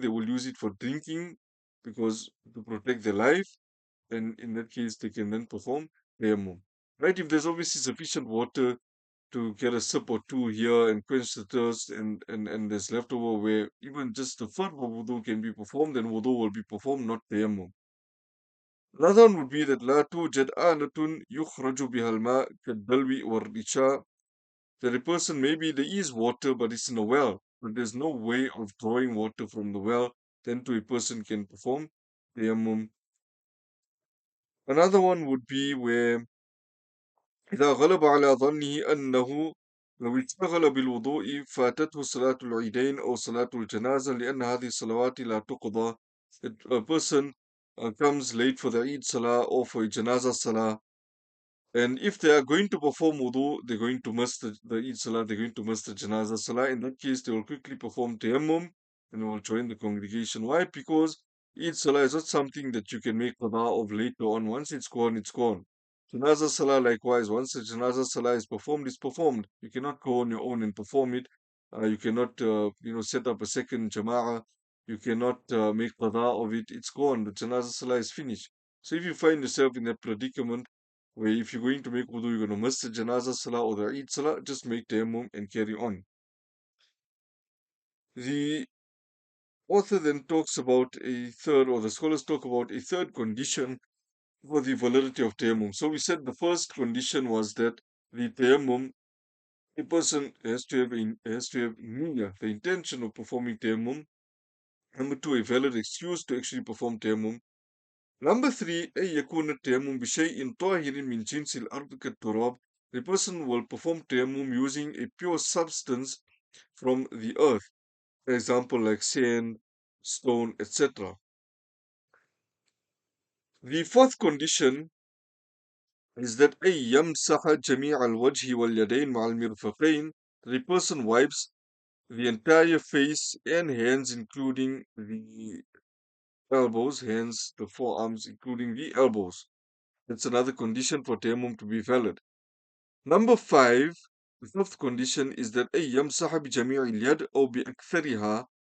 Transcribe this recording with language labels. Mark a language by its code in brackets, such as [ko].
[en] They will use it for drinking because to protect their life, and in that case, they can then perform tayammum. Right? If there's obviously sufficient water to get a sip or two here and quench the thirst, and there's leftover where even just the fard of wudu can be performed, then wudu will be performed, not tayammum. Another one would be that [ar] لا توجد آلة يخرج بها الماء كالدلو والرشاء. [en] That a person, maybe there is water, but it's in a well, but there's no way of drawing water from the well, then to a person can perform tayammum. Another one would be where [ar] إذا غلب على ظنه أنه لو اشتغل بالوضوء فاتته صلاة العيدين أو صلاة الجنازة لأن هذه الصلوات لا تقضى. [en] A person comes late for the Eid Salah or for a Janazah Salah, and if they are going to perform wudu, they're going to miss the Eid Salah, they're going to miss the Janazah Salah. In that case, they will quickly perform Tayammum and will join the congregation. Why? Because Eid Salah is not something that you can make qada of later on. Once it's gone, it's gone. Janazah Salah, likewise, once the Janazah Salah is performed, it's performed. You cannot go on your own and perform it. You cannot, set up a second Jama'ah. You cannot make qada of it. It's gone. The Janazah Salah is finished. So if you find yourself in that predicament, where if you're going to make wudu, you're going to miss the janazah salah or the Eid salah, just make tayammum and carry on. The author then talks about a third, or the scholars talk about a third condition for the validity of tayammum. So we said the first condition was that the tayammum, a person has to have niyyah, the intention of performing tayammum. Number two, a valid excuse to actually perform tayammum. Number three, [ar] أن يكون التيمم بشيء طاهر من جنس الأرض كالتراب. [en] The person will perform tayammum using a pure substance from the earth. For example, like sand, stone, etc. The fourth condition is that [ar] أن يمسح جميع الوجه واليدين مع المرفقين. [en] The person wipes the entire face and hands, including the elbows, hands, the forearms, including the elbows. That's another condition for tayammum to be valid. Number five, the fifth condition is that [ar] أن يمسح بجميع اليد أو بأكثرها.